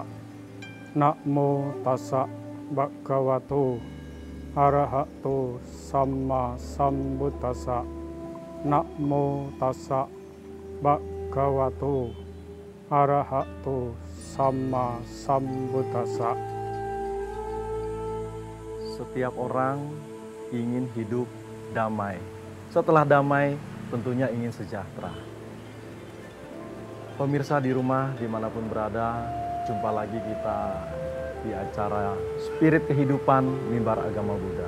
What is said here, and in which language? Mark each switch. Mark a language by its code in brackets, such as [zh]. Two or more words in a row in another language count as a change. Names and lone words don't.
[pi] Namo tassa bhagavato arahato sama sambuddhassa. Namo tassa bhagavato arahato sama sambuddhassa. [id] Setiap orang ingin hidup damai. Setelah damai, tentunya ingin sejahtera. Pemirsa di rumah, dimanapun berada, jumpa lagi kita di acara Spirit Kehidupan Mimbar Agama Buddha.